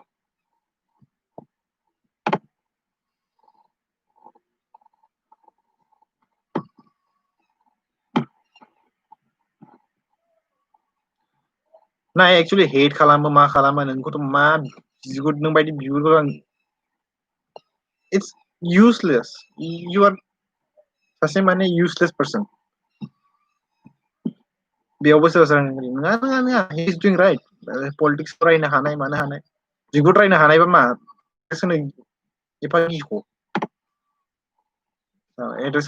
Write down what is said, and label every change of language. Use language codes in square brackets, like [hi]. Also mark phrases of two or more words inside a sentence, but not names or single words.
[brx] ना एक्चुअलि हेट खालामो मा खालामो नोंखौथ' मा बिगुर नों बायदि बिगुरखौ आं [en] इट्स useless you are [brx] सासे माने [en] useless person [brx] बेयावबो सोरबा सोरबा नङा [en] he is doing right politics [brx] रायनो हानाय मानो हानाय बिगुर रायनो हानायबा मा सोनो एफा गिख' एड्रेस